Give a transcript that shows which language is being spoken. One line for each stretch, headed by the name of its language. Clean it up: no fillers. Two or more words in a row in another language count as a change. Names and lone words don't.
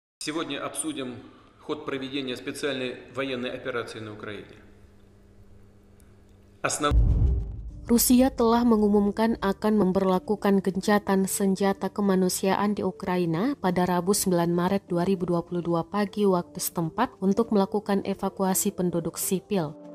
Russian: Сегодня обсудим ход проведения специальной военной операции на Украине.
Indonesian: Rusia telah mengumumkan akan memberlakukan gencatan senjata kemanusiaan di Ukraina pada Rabu 9 Maret 2022 pagi waktu setempat untuk melakukan evakuasi penduduk sipil.